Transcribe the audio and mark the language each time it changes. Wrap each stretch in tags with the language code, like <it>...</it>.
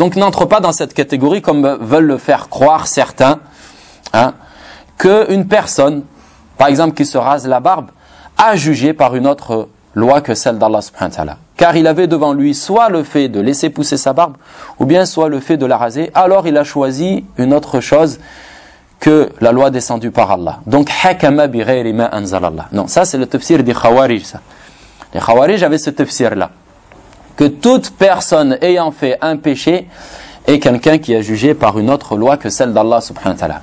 <fr>Donc n'entre pas dans cette catégorie comme veulent le faire croire certains, hein, qu'une personne, par exemple, qui se rase la barbe, a jugé par une autre loi que celle d'Allah subhanahu wa ta'ala. Car il avait devant lui soit le fait de laisser pousser sa barbe, ou bien soit le fait de la raser. Alors il a choisi une autre chose que la loi descendue par Allah. Donc,</fr> <ar>حَكَمَ بِغَيْرِ مَا أَنْزَلَ اللَّهِ.</ar> <fr>Non, ça c'est le tafsir des Khawarij, ça. Les Khawarij avaient ce tafsir-là. Que toute personne ayant fait un péché est quelqu'un qui a jugé par une autre loi que celle d'Allah subhanahu wa ta'ala.</fr>